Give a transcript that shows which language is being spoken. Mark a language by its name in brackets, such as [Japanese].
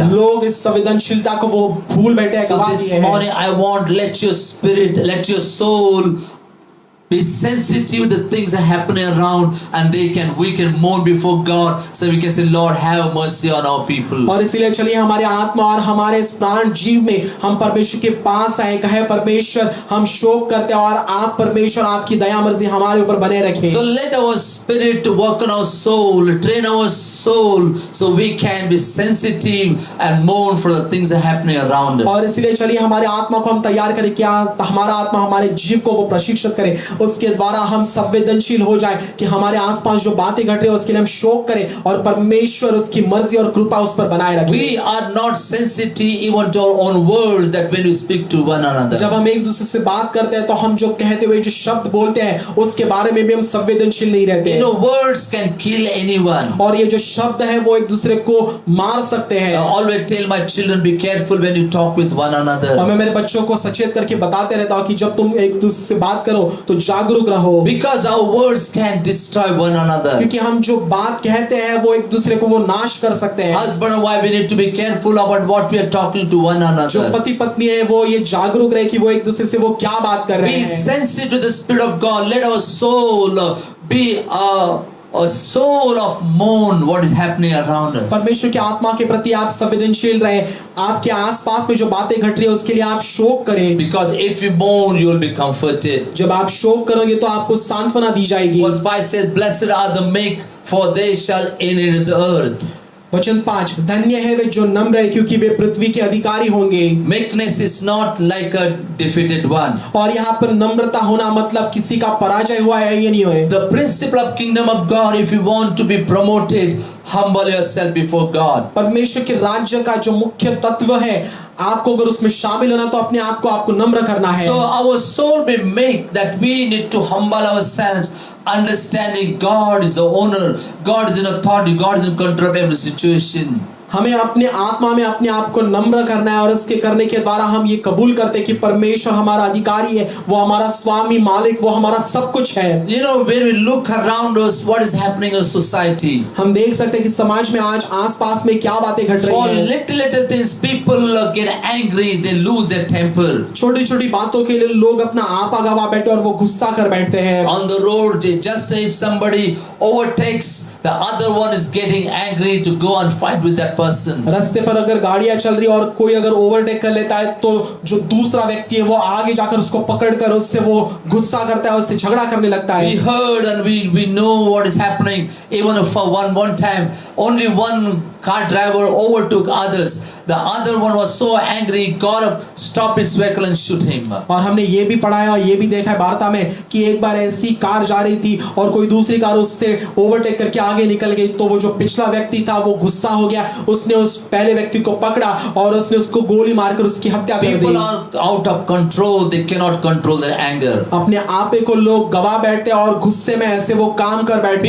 [Hindi] लोग इस संवेदनशीलता को वो भूल बैठे हैं, [English] So [Hindi] गवा [English] this [Hindi] दिए हैं। [English] morning I want, let your spirit, let your soul be sensitive to the things that are happening around, and we can mourn before God, so we can say, Lord, have mercy on our people. [Hindi] और इसीलिए चलिए हमारे आत्मा और हमारे इस प्राण जीव में हम परमेश्वर के पास आए, कहे परमेश्वर हम शोक करते हैं और आप परमेश्वर आपकी दया मर्जी हमारे ऊपर बने रखें। [English] So let our spirit to work on our soul, train our soul, so we can be sensitive and mourn for the things that are happening around us. [Hindi] और इसीलिए चलिए हमारे आत्मा को हम तैयार करें, क्या हमारा आत्मा हमारे जीव को वो प्रशिक्षित करे, उसके द्वारा हम संवेदनशील हो जाए कि हमारे आसपास जो बातें घट रही है उसके लिए हम शोक करें और परमेश्वर उसकी मर्जी और कृपा उस पर बनाए रखें। [English] We are not sensitive even to our own words, that when we speak to one another. [Hindi] जब हम एक दूसरे से बात करते हैं तो हम जो कहते हुए जो शब्द बोलते हैं उसके बारे में भी हम संवेदनशील नहीं रहते। [English] You know, words can kill anyone. [Hindi] और ये जो शब्द है वो एक दूसरे को मार सकते हैं। [English] I always tell my children, be careful when you talk with one another. [Hindi] और मैं मेरे बच्चों को सचेत करके बताते रहता हूँ कि जब तुम एक दूसरे से बात करो तो जागरूक रहो, [English] Because our words can destroy one another. [Hindi] क्योंकि हम जो बात कहते हैं वो एक दूसरे को वो नाश कर सकते हैं। [English] Husband and wife, we need to be careful about what we are talking to one [Hindi] जो [English] another. [Hindi] पति पत्नी है वो ये जागरूक रहे कि वो एक दूसरे से वो क्या बात कर रहे [English] Be [Hindi] हैं। [English] sensitive to the Spirit of God. Let our soul be a soul of mourn what is happening around us. [Hindi] परमेश्वर की आत्मा के प्रति आप संवेदनशील रहे, आपके आसपास में जो बातें घट रही है उसके लिए आप शोक करें। [English] Because if you mourn, you will be comforted. [Hindi] जब आप शोक करोगे तो आपको सांत्वना दी जाएगी। [English] Verse 5 says, Blessed are the meek, for they shall inherit the earth. [Hindi] वचन 5, धन्य है वे जो नम्र है क्योंकि वे पृथ्वी के अधिकारी होंगे। [English] Meekness is not like a defeated one. [Hindi] और यहाँ पर नम्रता होना मतलब किसी का पराजय हुआ है ये नहीं है। [English] The principle of kingdom of God, if you want to be promoted, humble yourself before God. [Hindi] परमेश्वर के राज्य का जो मुख्य तत्व है, आपको अगर उसमें शामिल होना तो अपने आप को आपको नम्र करना है। [English] So our soul be meek, that we need to humble ourselves, understanding God is the owner, God is in authority, God is in control of every situation. [Hindi] हमें अपने आत्मा में अपने आप को नम्र करना है और इसके करने के द्वारा हम ये कबूल करते हैं कि परमेश्वर हमारा अधिकारी है, वो हमारा स्वामी मालिक, वो हमारा सब कुछ है। [English] You know, when we look around us, what is happening in society? [Hindi] हम देख सकते हैं कि समाज में आज आसपास में क्या बातें घट [English] For [Hindi] रही हैं। [English] little things, people get angry, they lose their temper. [Hindi] छोटी छोटी बातों के लिए लोग अपना आपा गवा बैठे और वो गुस्सा कर बैठते हैं। [English] On the road, just if somebody overtakes, the other one is getting angry to go and fight with that person. [Hindi] रास्ते पर अगर गाड़ियां चल रही और कोई अगर ओवरटेक कर लेता है तो जो दूसरा व्यक्ति है वो आगे जाकर उसको पकड़कर उससे वो गुस्सा करता है, उससे झगड़ा करने लगता है। [English] We heard and we know what is happening. Even for one time, only one car driver overtook others. The other one was so angry, he got up, stopped his vehicle and shoot him. [Hindi] और हमने ये भी पढ़ा है और ये भी देखा है वार्ता में कि एक बार ऐसी कार जा रही थी और कोई दूसरी कार उससे ओवरटेक करके आगे निकल गई, तो वो जो पिछला व्यक्ति था वो गुस्सा हो गया, उसने उस पहले व्यक्ति को पकड़ा और उसने उसको गोली मारकर उसकी हत्या कर दी। [English] People are out of control, they cannot control their anger. [Hindi] अपने आपे को लोग गवा बैठते हैं और गुस्से में ऐसे वो काम कर बैठते